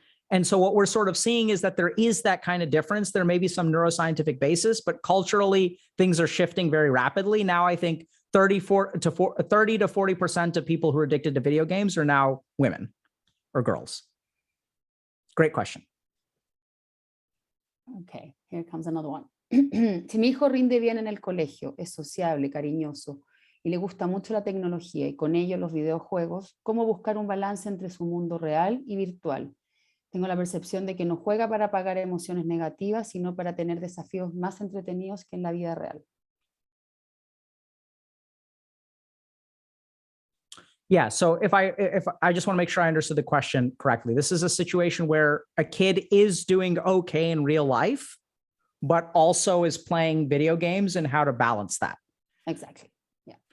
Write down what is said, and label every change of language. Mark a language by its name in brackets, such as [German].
[English] And so what we're sort of seeing is that there is that kind of difference. There may be some neuroscientific basis, but culturally things are shifting very rapidly. Now I think 30 to 40% of people who are addicted to video games are now women or girls. Great question. Okay, here comes another one. [Spanish] Si mi hijo rinde bien en el colegio, es sociable, cariñoso y le gusta mucho la tecnología y con ello los videojuegos, ¿cómo buscar un balance entre su mundo real y virtual? Tengo la percepción de que no juega para apagar emociones negativas, sino para tener desafíos más entretenidos que en la vida real. [English] Yeah, so if I just want to make sure I understood the question correctly. This is a situation where a kid is doing okay in real life, but also is playing video games and how to balance that. Exactly. Yeah.